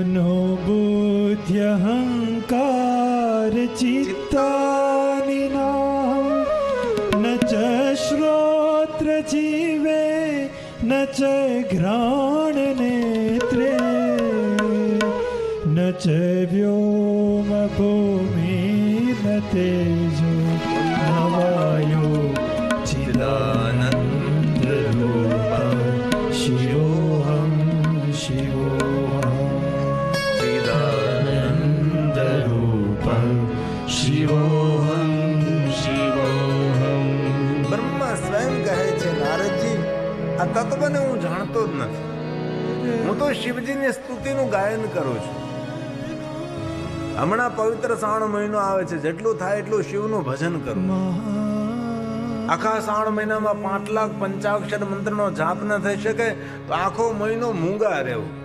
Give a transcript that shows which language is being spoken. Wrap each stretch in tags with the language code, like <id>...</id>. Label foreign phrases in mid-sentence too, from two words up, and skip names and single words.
<sa>मनोबुद्ध्यहंकार चित्तानि नाम न च श्रोत्र जीवे न च घ्राण नेत्रे च व्योम भूमिर्न तेजो न वायो चिदानन्दरूपं शिवोऽहं शिवोऽहं चिदानन्दरूपं शिवोऽहं शिवोऽहं.</sa> <gu>બ્રહ્મા સ્વયં કહે છે, નારદજી, આ તત્વને હું જાણતો જ નથી. હું તો શિવજીની સ્તુતિનું ગાયન કરું છું. હમણાં પવિત્ર શ્રાવણ મહિનો આવે છે, જેટલું થાય એટલું શિવનું ભજન કરું. આખા શ્રાવણ મહિનામાં 5 લાખ પંચાક્ષર મંત્રનો જાપ ન થઈ શકે તો આખો મહિનો મૂંગા રહેવું.</gu>